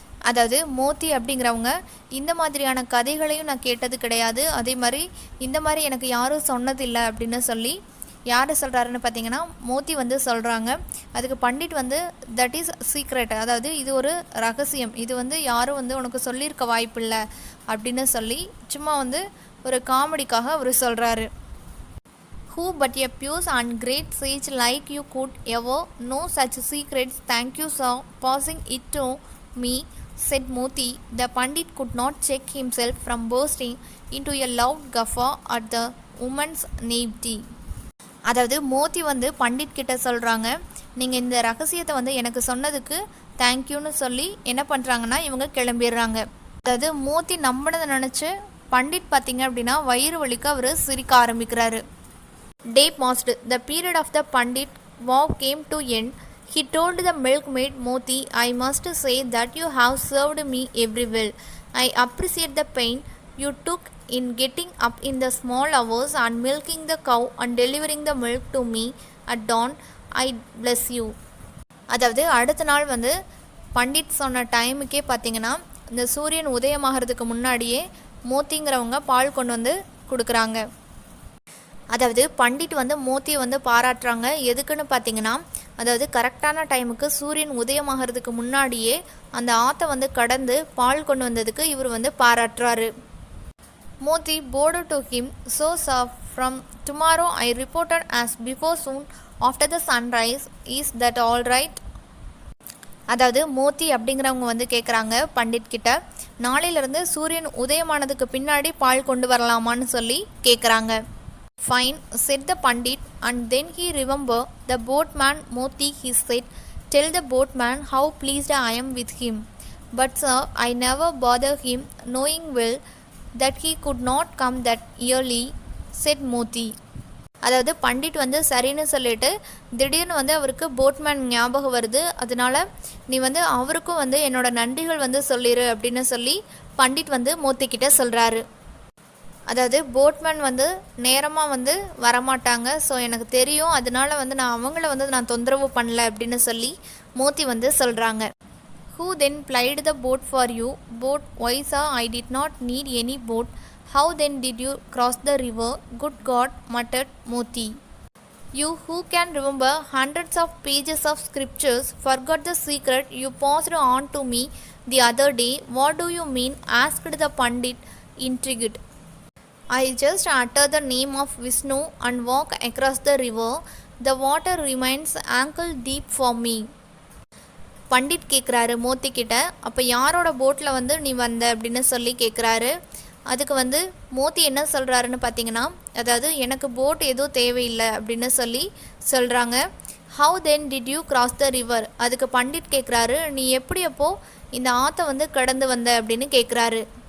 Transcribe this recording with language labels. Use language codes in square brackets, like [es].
[ta] அதாவது மோத்தி அப்படிங்கிறவங்க இந்த மாதிரியான கதைகளையும் நான் கேட்டது கிடையாது, அதே மாதிரி இந்த மாதிரி எனக்கு யாரும் சொன்னதில்லை அப்படின்னு சொல்லி யார் சொல்கிறாருன்னு பார்த்தீங்கன்னா மோத்தி வந்து சொல்கிறாங்க. அதுக்கு பண்டிட் வந்து [en] that is secret, [ta] அதாவது இது ஒரு ரகசியம், இது வந்து யாரும் வந்து உனக்கு சொல்லியிருக்க வாய்ப்பில்லை அப்படின்னு சொல்லி சும்மா வந்து ஒரு காமெடிக்காக அவர் சொல்கிறாரு. [en] Who but a pious and great sage like you could ever know such secrets? Thank you, sir, passing it to me, said Moti. The Pandit could not check himself from bursting into a loud guffaw at the woman's naivety. [ta] அதாவது மோத்தி வந்து பண்டிட் கிட்ட சொல்கிறாங்க, நீங்கள் இந்த ரகசியத்தை வந்து எனக்கு சொன்னதுக்கு தேங்க்யூன்னு சொல்லி என்ன பண்ணுறாங்கன்னா இவங்க கிளம்பிடுறாங்க. அதாவது மோத்தி நம்பினதை நினச்சி பண்டிட் பார்த்தீங்க அப்படின்னா வயிறு வலிக்கு அவர் சிரிக்க ஆரம்பிக்கிறாரு. [en] Day passed. The period of the Pandit vow came to end. He told the milkmaid, Moti, I must say that you have served me every well. I appreciate the pain you took in getting up in the small hours and milking the cow and delivering the milk to me at dawn. I bless you. [ta] அதாவது அடுத்த நாள் வந்து பண்டிட் சொன்ன டைமுக்கே பார்த்தீங்கன்னா இந்த சூரியன் உதயமாகிறதுக்கு முன்னாடியே மோத்திங்கிறவங்க பால் கொண்டு வந்து கொடுக்குறாங்க. அதாவது பண்டிட் வந்து மோத்தியை வந்து பாராட்டுறாங்க. எதுக்குன்னு பார்த்தீங்கன்னா அதாவது கரெக்டான டைமுக்கு சூரியன் உதயமாகிறதுக்கு முன்னாடியே அந்த ஆற்றை வந்து கடந்து பால் கொண்டு வந்ததுக்கு இவர் வந்து பாராட்டுறாரு. [en] Moti bowed to him, so sir, from tomorrow I reported as before soon after the sunrise. Is that all right? [ta] அதாவது மோத்தி அப்படிங்கிறவங்க வந்து கேட்குறாங்க பண்டிட் கிட்ட, நாளையிலேருந்து சூரியன் உதயமானதுக்கு பின்னாடி பால் கொண்டு வரலாமான்னு சொல்லி கேட்குறாங்க. [en] Fine, said the Pandit, and then he remembered the boatman Moti. He said, tell the boatman how pleased I am with him. But sir, I never bother him, knowing well that he could not come that early, said Moti. [ta] அதாவது பண்டிட் வந்து சரின்னு சொல்லிட்டு திடீர்னு வந்து அவருக்கு boatman ஞாபகம் வருது, அதனால நீ வந்து அவருக்கும் வந்து என்னோட நன்றிகள் வந்து சொல்லிடு அப்படின்னு சொல்லி பண்டிட் வந்து மோத்தி கிட்ட சொல்கிறாரு. அதாவது போட்மேன் வந்து நேரமாக வந்து வரமாட்டாங்க, ஸோ எனக்கு தெரியும், அதனால வந்து நான் அவங்கள வந்து நான் தொந்தரவு பண்ணல அப்படின்னு சொல்லி மோத்தி வந்து சொல்கிறாங்க. [en] Who then plied the boat for you? Boat, why sir, I did not need any boat. How then did you cross the river? Good God, muttered Moti. You who can remember hundreds of pages of scriptures forgot the secret you passed on to me the other day. What do you mean? Asked the Pandit, intrigued. I just utter the name of Vishnu and walk across the river. The water remains ankle deep for me. [ta] Pandit கேட்குறாரு மோத்தி கிட்ட, அப்போ யாரோட போட்டில் வந்து நீ வந்த அப்படின்னு சொல்லி கேட்குறாரு. அதுக்கு வந்து மோத்தி என்ன சொல்கிறாருன்னு பார்த்தீங்கன்னா, அதாவது எனக்கு போட் எதுவும் தேவையில்லை அப்படின்னு சொல்லி சொல்கிறாங்க. [en] How then did you cross the river? [ta] அதுக்கு பண்டிட் கேட்குறாரு, நீ எப்படி அப்போ இந்த ஆற்றை வந்து கடந்து வந்த அப்படின்னு கேட்குறாரு.